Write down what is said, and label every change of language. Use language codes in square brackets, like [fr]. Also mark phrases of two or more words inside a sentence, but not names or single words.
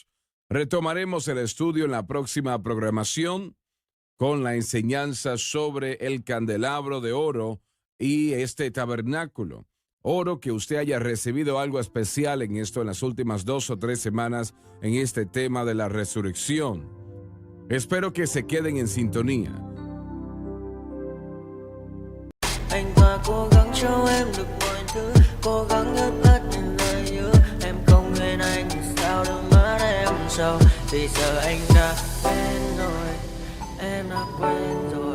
[es] Retomaremos el estudio en la próxima programación con la enseñanza sobre el candelabro de oro y este tabernáculo. Oro que usted haya recibido algo especial en esto en las últimas 2 o 3 semanas en este tema de la resurrección. Espero que se queden en sintonía. [vi] Anh ta cố gắng cho em được mọi thứ, cố gắng ướt át những lời nhớ. Em không quên anh thì sao đôi mắt em sầu. Vì giờ anh đã quên rồi, em đã quên rồi.